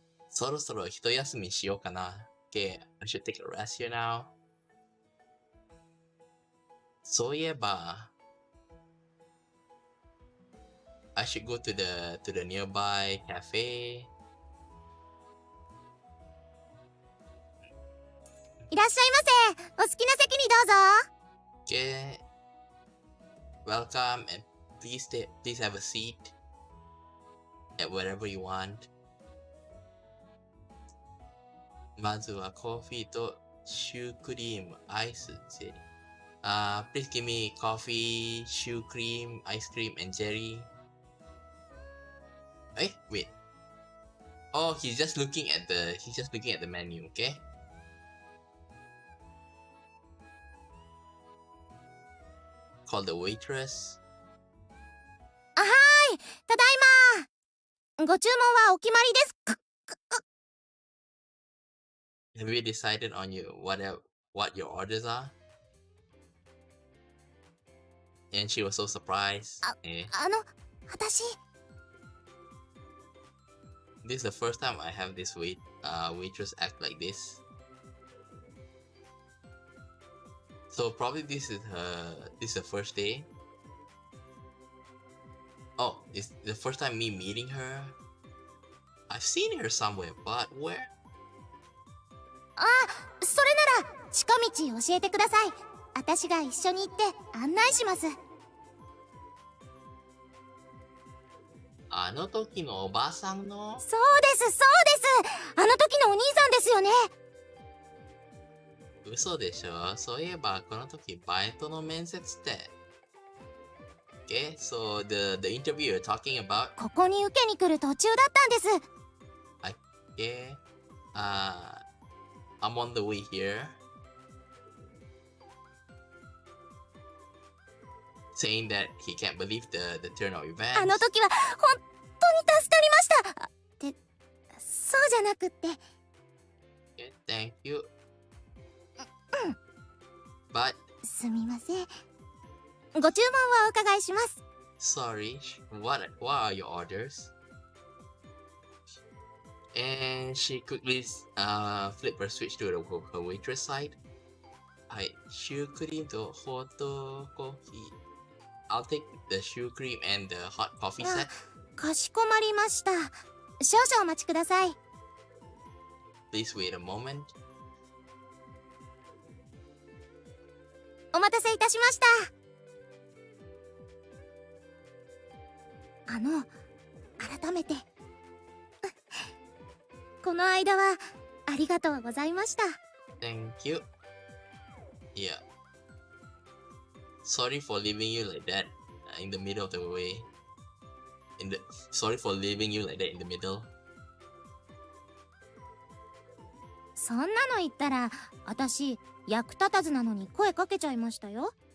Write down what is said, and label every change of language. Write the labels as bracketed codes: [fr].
[ja] そろそろ一休みしようかな。 [en] Okay, I should take a rest here now. [ja] そういえば [en] I should go to the nearby cafe. [ja] いらっしゃいませ。お好きな席にどうぞ。 [en] Okay. Welcome and please have a seat at wherever you want. [ja] まずはコーヒーとシュークリーム、アイス、ゼリー。 [en] Please give me coffee, shoe cream, ice cream, and jelly. Hey, wait. Oh, he's just looking at the menu, okay? Call the waitress. [ja] あ、はーい。ただいま。ご注文はお決まりです。 [en] Have you decided on what your orders are? And she was so surprised. [ja] 私。 [en] This is the first time I have this waitress act like this. So probably this is her first day. Oh, it's the first time me meeting her. I've seen her somewhere, but where? [ja] あ、それなら近道教えてください。私が一緒に行って案内します。あの時のおばさんの？そうです、そうです。あの時のお兄さんですよね。嘘でしょ。そういえば、この時、バイトの面接って。 [en] Okay, so the interview you're talking about. [ja] ここに受けに来る途中だったんです。 [en] Okay, I'm on the way here. Saying that he can't believe the turn of events. [ja] あの時は本当に助かりました。ってそうじゃなくって。 [en] Okay, thank you. But [ja] すみません。ご注文をお伺いします。 [en] sorry, what are your orders? And she quickly flipped her switch to her waitress side. [ja] はい、シュークリームとホットコーヒー。 [en] I'll take the shoe cream and the hot coffee set. [ja] かしこまりました。少々お待ちください。 [en] Please wait a moment. [ja] お待たせいたしました。改めてこの間はありがとうございました。 [en] Thank you. Yeah. Sorry for leaving you like that in the middle of the way. Sorry for leaving you like that in the middle. [ja] そんなの言ったら私役立たずなのに声かけちゃいましたよ。